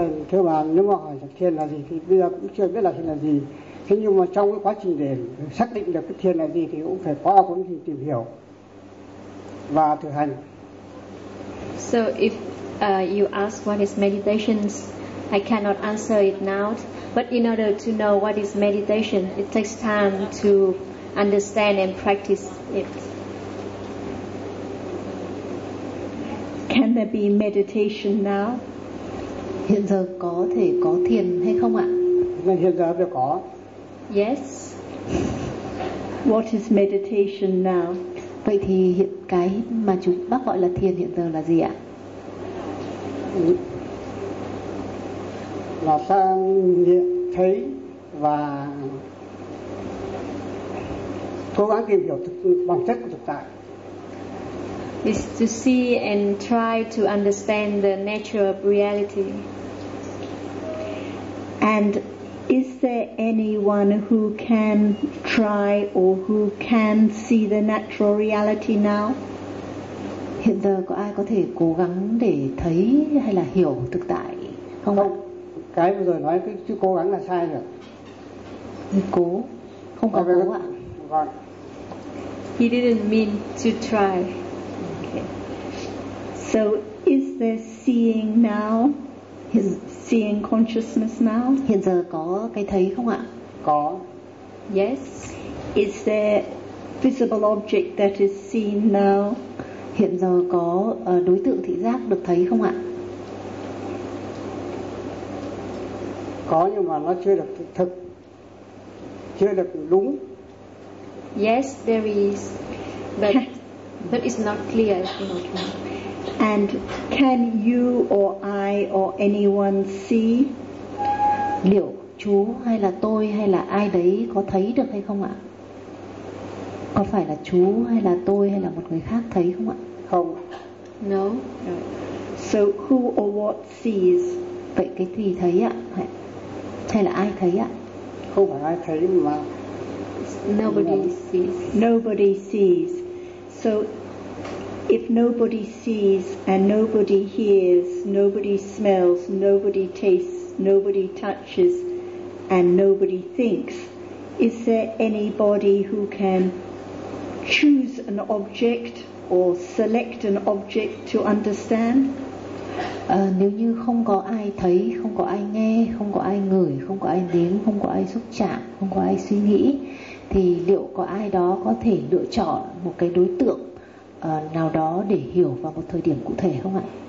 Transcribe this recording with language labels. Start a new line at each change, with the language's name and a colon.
Vietnamese: Thưa bạn, nếu mà hỏi thiền là gì thì bây giờ cũng chưa biết là thiền là gì. Thế nhưng mà trong cái quá trình để xác định được cái thiền là gì thì cũng phải có quá trình tìm hiểu và thực hành.
English: So if you ask what is meditation, I cannot answer it now. But in order to know what is meditation, it takes time to understand and practice it. Can there be meditation now?
Vietnamese: Hiện giờ có thể có thiền hay không ạ? Hiện giờ có.
English: Yes. What is meditation now?
Vietnamese: Vậy thì hiện cái mà chúng bác gọi là thiền hiện giờ là gì ạ? Là sang nhận thấy và cố gắng tìm hiểu bản chất của thực tại.
English: Is to see and try to understand the nature of reality. And is there anyone who can try or who can see the natural reality now?
Vietnamese: Hiện giờ có ai có thể cố gắng để thấy hay là hiểu thực tại không? Không, cái vừa rồi nói cái chữ cố gắng là sai rồi. Cố, không có cố ạ. Vâng.
English: He didn't mean to try. Okay. So is there seeing now? Seeing consciousness now?
Vietnamese: Hiện giờ có cái thấy không ạ? Có.
English: Yes. Is there visible object that is seen now?
Vietnamese: Hiện giờ có đối tượng thị giác được thấy không ạ? Có nhưng mà nó chưa được thực, chưa được đúng.
English: Yes, there is, but it's not clear. And can you or I or anyone see?
Vietnamese: Liệu chú hay là tôi hay là ai đấy có thấy được hay không ạ? Có phải là chú hay là tôi hay là một người khác thấy không ạ? Không.
English: No. So who or what sees?
Vietnamese: Vậy cái gì thấy ạ? Hay là ai thấy ạ? Không phải ai thấy mà.
English: Nobody sees. Nobody sees. So if nobody sees and nobody hears, nobody smells, nobody tastes, nobody touches, and nobody thinks, is there anybody who can choose an object or select an object to understand?
Vietnamese: Nếu như không có ai thấy, không có ai nghe, không có ai ngửi, không có ai nếm, không có ai xúc chạm, không có ai suy nghĩ, thì liệu có ai đó có thể lựa chọn một cái đối tượng nào đó để hiểu vào một thời điểm cụ thể không ạ?